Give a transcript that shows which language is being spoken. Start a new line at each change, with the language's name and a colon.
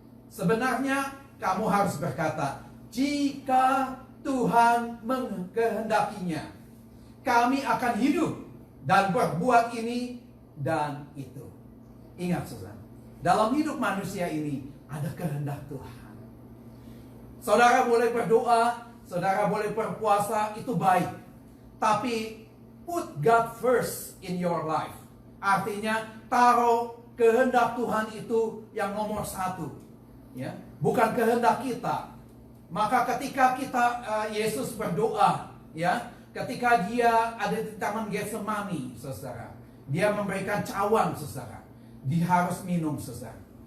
Indonesian: Sebenarnya kamu harus berkata, jika Tuhan mengkehendakinya, kami akan hidup dan berbuat ini dan itu." Ingat, saudara, dalam hidup manusia ini ada kehendak Tuhan. Saudara boleh berdoa, saudara boleh berpuasa, itu baik. Tapi
English: put God first in your life.
Indonesian: Artinya taruh kehendak Tuhan itu yang nomor 1. Ya, bukan kehendak kita. Maka ketika Yesus berdoa, ya, ketika dia ada di taman Getsemani, saudara, dia memberikan cawan, saudara, dia harus minum, saudara.